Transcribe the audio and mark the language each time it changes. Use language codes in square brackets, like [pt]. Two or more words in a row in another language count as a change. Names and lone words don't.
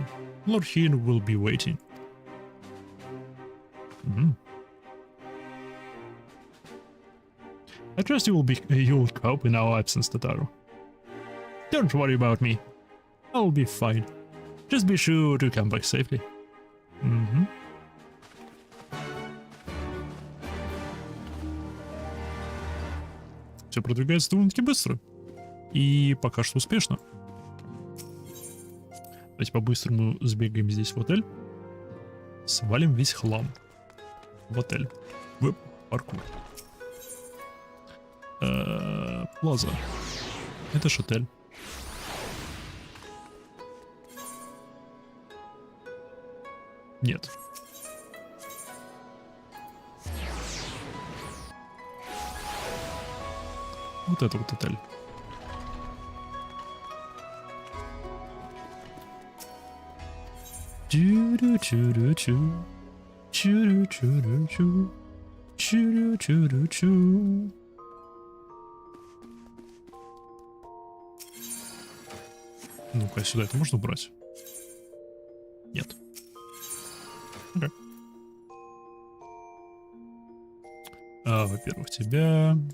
[en] Lord Hien will be waiting. I trust you'll cope in our absence, Tataru. Don't worry about me. I'll be fine. Just be sure to come back safely. [ru] Все продвигается довольно-таки быстро. И пока что успешно. Давайте по-быстрому сбегаем здесь в отель. Свалим весь хлам в отель. В паркур. Плаза. Это ж отель. Нет. Вот это вот отель. Чу-ру-чу-ру-чу. Чу-ру-чу-ру-чу. Чу-ру-чу-ру-чу. Ну-ка, сюда это можно убрать? Нет. Окей. Во-первых, тебя...